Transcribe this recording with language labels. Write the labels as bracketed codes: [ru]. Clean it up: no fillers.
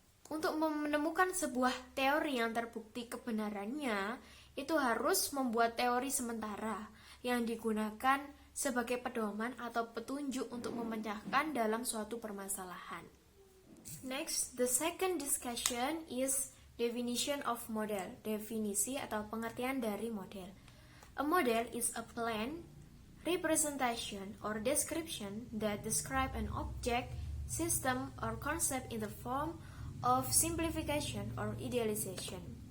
[id] Untuk menemukan sebuah teori yang terbukti kebenarannya, itu harus membuat teori sementara yang digunakan sebagai pedoman atau petunjuk untuk memecahkan dalam suatu permasalahan. [en] Next, the second discussion is definition of model. [id] Definisi atau pengertian dari model. [en] A model is a plan, representation, or description that describe an object, system, or concept in the form of simplification or idealization.